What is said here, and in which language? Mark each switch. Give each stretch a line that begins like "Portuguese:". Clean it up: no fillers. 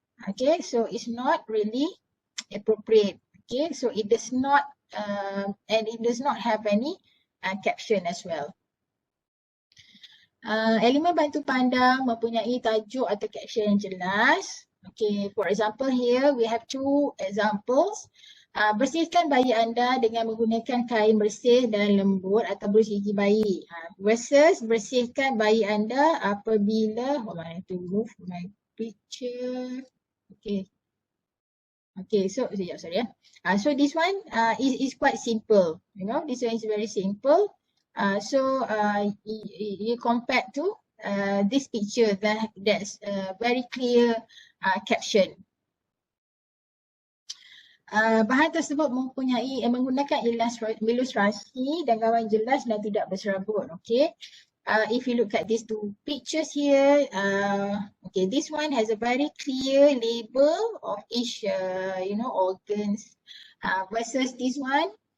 English: Okay, so it's not really appropriate. Okay, so it does not and it does not have any caption as well.
Malay: Elemen bantu pandang mempunyai tajuk atau caption yang jelas.
English: Okay, for example here we have two examples.
Malay: Bersihkan bayi anda dengan menggunakan kain bersih dan lembut atau bersih gigi bayi.
English: Versus
Malay: bersihkan bayi anda apabila,
English: I have to move my picture. Okay. Okay, so sorry. So this one is quite simple. This one is very simple. So you compare to this picture that's very clear caption.
Malay: Bahan tersebut menggunakan ilustrasi dan gambar jelas dan tidak berserabut. Okay.
English: If you look at these two pictures here, okay, this one has a very clear label of each organs versus this one.